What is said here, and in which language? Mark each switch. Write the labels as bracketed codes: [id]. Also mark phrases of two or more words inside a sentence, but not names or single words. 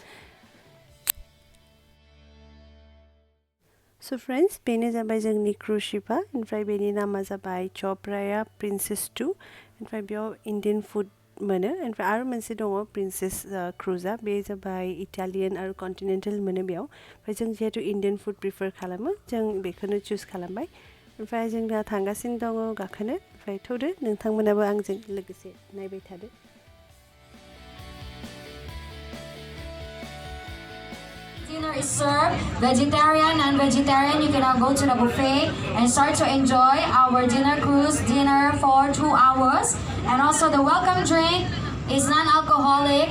[en] So friends, [brx] बेनो जाबाय जोंनि क्रुज शिपआ ओमफ्राय बेनि नामा जाबाय चौप्राया प्रिन्सेस 2 ओमफ्राय बेयाव [en] Indian food [brx] मोनो ओमफ्राय आरो मोनसे दङ प्रिन्सेस क्रुजआ बे जाबाय इटालियान आरो कन्टिनेन्टेल मोनो बेयाव ओमफ्राय जों जिहेतु [en] Indian food prefer [brx] खालामो जों बेखौनो चुज खालामबाय ओमफ्राय जों दा थांगासिनो दङ गाखोनो ओमफ्राय थौदो नोंथांमोनाबो आंजों लोगोसे नायबाय थादो [en] Dinner is served, vegetarian and vegetarian. You can now go to the buffet and start to enjoy our dinner cruise dinner for 2 hours. And also the welcome drink is non-alcoholic.